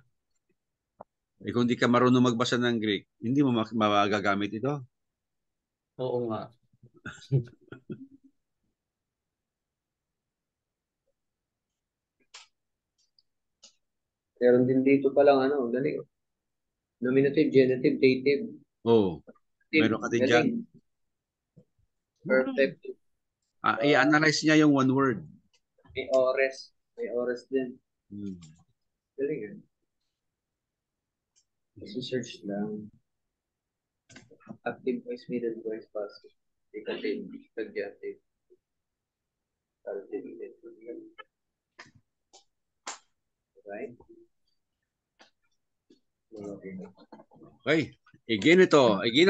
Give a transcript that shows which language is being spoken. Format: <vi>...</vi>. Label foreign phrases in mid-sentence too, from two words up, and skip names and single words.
<tl>Kung hindi ka marunong magbasa ng Greek, hindi mo magagamit ito. Oo nga. Meron din dito palang dali.</tl> <en>Nominative, genitive, dative.</en> <tl>Meron ka din dyan. Perfect. I-analyze niya yung</tl> <en>one word.</en> <tl>May ores. May ores din. Galing eh. Search lang.</tl> <en>Active voice, middle voice, passive. Negative, adjective. Right?</en> <tl>Okay. Iginon to.</tl>